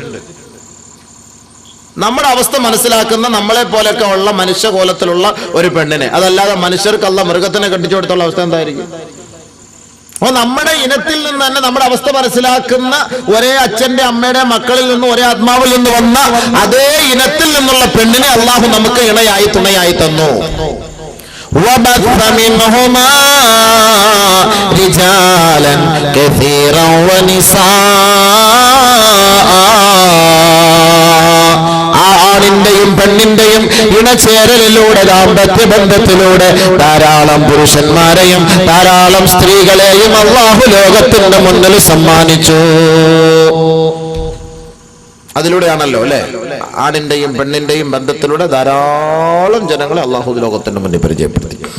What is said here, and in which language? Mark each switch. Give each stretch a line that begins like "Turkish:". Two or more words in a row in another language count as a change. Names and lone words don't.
Malayalam: നമ്മുടെ അവസ്ഥ മനസ്സിലാക്കുന്ന നമ്മളെ പോലെയൊക്കെ ഉള്ള മനുഷ്യകോലത്തിലുള്ള ഒരു പെണ്ണിനെ, അതല്ലാതെ മനുഷ്യർക്ക് അല്ലാഹു മൃഗത്തിനെ കെട്ടിച്ചു കൊടുത്തുള്ള അവസ്ഥ എന്തായിരിക്കും? അപ്പൊ നമ്മുടെ ഇനത്തിൽ നിന്ന് തന്നെ നമ്മുടെ അവസ്ഥ മനസ്സിലാക്കുന്ന ഒരേ അച്ഛന്റെ അമ്മയുടെ മക്കളിൽ നിന്ന് ഒരേ ആത്മാവിൽ നിന്ന് വന്ന അതേ ഇനത്തിൽ നിന്നുള്ള പെണ്ണിനെ അള്ളാഹു നമുക്ക് ഇണയായി തുണയായി തന്നു.
Arabic: وَبَثَّ مِنْهُمَا رِجَالًا كَثِيرًا وَنِسَاءً.
Malayalam: ആണിന്റെയും പെണ്ണിന്റെയും ഇണചേരലിലൂടെ ദാമ്പത്യ ബന്ധത്തിലൂടെ ധാരാളം പുരുഷന്മാരെയും ധാരാളം സ്ത്രീകളെയും അല്ലാഹു ലോകത്തിന്റെ മുന്നിൽ സമ്മാനിച്ചു. അതിലൂടെയാണല്ലോ അല്ലെ, ആണിന്റെയും പെണ്ണിന്റെയും ബന്ധത്തിലൂടെ ധാരാളം ജനങ്ങളെ അല്ലാഹു ലോകത്തിന്റെ മുന്നിൽ പരിചയപ്പെടുത്തി.